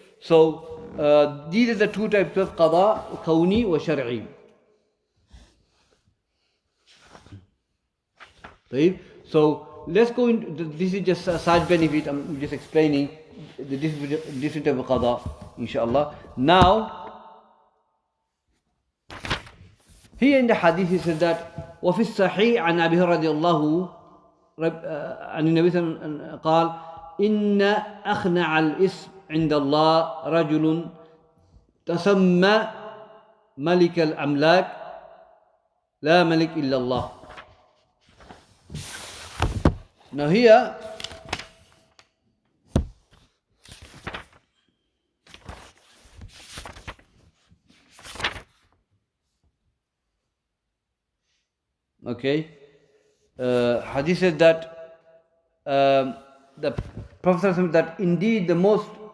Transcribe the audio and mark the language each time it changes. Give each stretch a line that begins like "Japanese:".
English: So, these are the two types of qada, kawni wa shar'i. So, let's go into, this is just a side benefit, I'm just explaining the different type of qada, inshallah. Now, here in the hadith he said that,
Arabic: وَفِي الصَّحِيحِ عَنْ أَبِهِ رَضِيَ اللَّهُ عن النبي صلى الله عليه وسلم قال إن أخنع الاسم عند الله رجل تسمى ملك الأملاك لا ملك إلا الله.
English: Now here okay, hadith said that the Prophet said that indeed the most